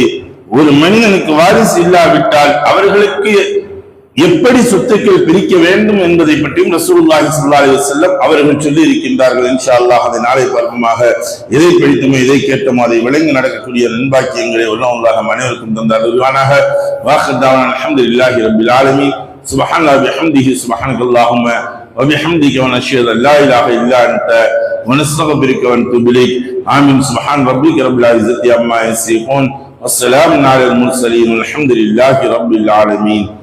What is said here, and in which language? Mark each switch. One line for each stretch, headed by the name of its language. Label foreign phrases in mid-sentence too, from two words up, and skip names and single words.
Tamil: ஒரு மனிதனுக்கு வாரிசு இல்லாவிட்டால் அவர்களுக்கு எப்படி சொத்துக்கள் பிரிக்க வேண்டும் என்பதை பற்றியும்
Arabic: رسول الله صلى الله عليه وسلم
Tamil: அவர்கள் சொல்லி இருக்கின்றார்கள்.
Arabic: إن شاء الله
Tamil: அதை நாளை பருவமாக எதை படித்தோமோ எதை கேட்டோமோ அதை விளங்கி நடக்கக்கூடிய நண்பாக்கியங்களை அல்லாஹ் அனைவருக்கும் தந்தார்.
Arabic: واحدانا الحمد لله رب العالمين. سبحان الله وبحمده سبحانك اللهم وبحمدك ونشهد ان لا اله الا انت ونستغفرك ونتوب اليك. آمين. سبحان ربك رب العزة عما يصفون والسلام على المرسلين والحمد لله رب العالمين.